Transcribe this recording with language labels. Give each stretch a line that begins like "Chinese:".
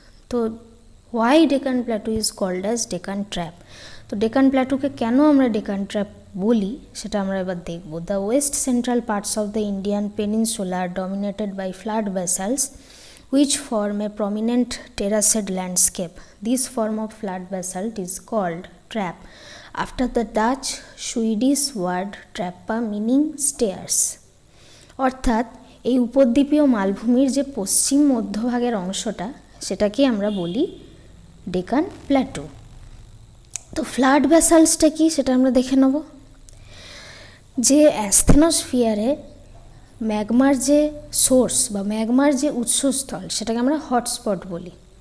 English: তো why Deccan plateau is called as Deccan trap.
Bangla: তো ডেকান প্ল্যাটুকে কেন আমরা ডেকান ট্র্যাপ বলি সেটা আমরা এবার দেখব।
English: The west central parts of the Indian peninsula are dominated by flood basalts which form a prominent terraced landscape. This form of flood basalt is called trap after the Dutch Swedish word trappa meaning stairs.
Bangla: অর্থাৎ এই উপদ্বীপীয় মালভূমির যে পশ্চিম মধ্যভাগের অংশটা, সেটাকে আমরা বলি Deccan plateau. তো flood ব্যাসাল্টসটা কি সেটা আমরা দেখে নেব। যে অ্যাস্থেনোস্ফিয়ারে ম্যাগমার যে সোর্স বা ম্যাগমার যে উৎসস্থল, সেটাকে আমরা হটস্পট বলি।